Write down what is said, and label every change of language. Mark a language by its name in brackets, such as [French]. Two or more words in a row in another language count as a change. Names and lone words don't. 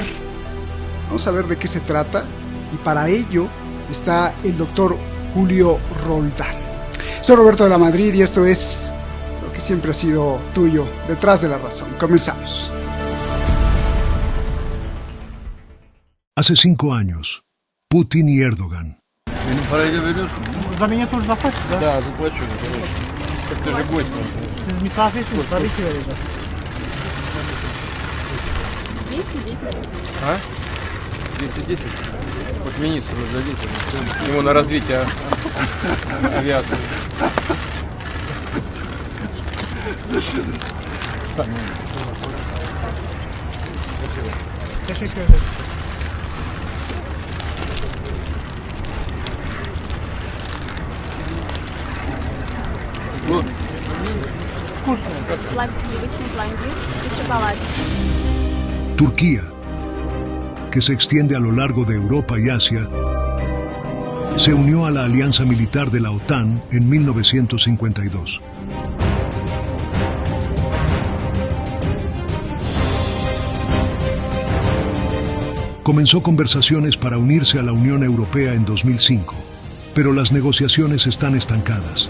[Spanish] Vamos a ver de qué se trata, y para ello está el doctor Julio Roldán. Soy Roberto de la Madrid y esto es lo que siempre ha sido tuyo, Detrás de la Razón. Comenzamos. Hace 5 años, Putin y Erdogan. [Russian] Параде берешь? За меня тоже заплатишь, да? Да, заплачу. Так ты же гость. [Turkish] Siz misafirsiniz, tabii ki vereceğim. 210. [Russian] А? 210? Вот министру дадите. Ему на развитие авиации. [Turkish] Teşekkür ederim. [Russian] Вкусно. Сливочный пломбир и шоколад. [Spanish] Turquía, que se extiende a lo largo de Europa y Asia, se unió a la alianza militar de la OTAN en 1952. Comenzó conversaciones para unirse a la Unión Europea en 2005, pero las negociaciones están estancadas.